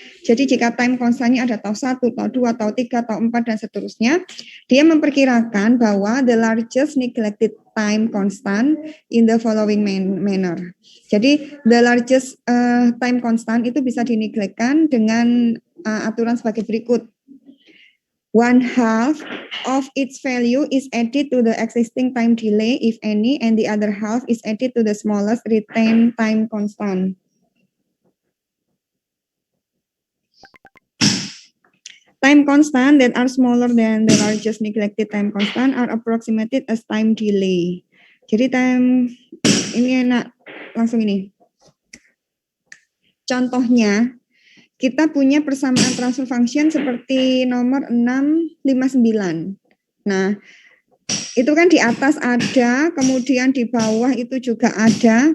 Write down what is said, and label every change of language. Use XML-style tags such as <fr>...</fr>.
<id>Jadi jika time constantnya ada tau 1, tau 2, tau 3, tau 4, dan seterusnya, dia memperkirakan bahwa</id> <en>the largest neglected time constant in the following manner.</en> <id>Jadi</id> <en>the largest time constant</en> <id>itu bisa dineglectkan dengan aturan sebagai berikut.</id> <en>1/2 of its value is added to the existing time delay, if any, and the other half is added to the smallest retained time constant. Time constant that are smaller than the largest neglected time constant are approximated as time delay.</en> <id>Jadi time, ini enak, langsung ini. Contohnya, kita punya persamaan transfer function seperti nomor 659. Nah, itu kan di atas ada, kemudian di bawah itu juga ada.</id>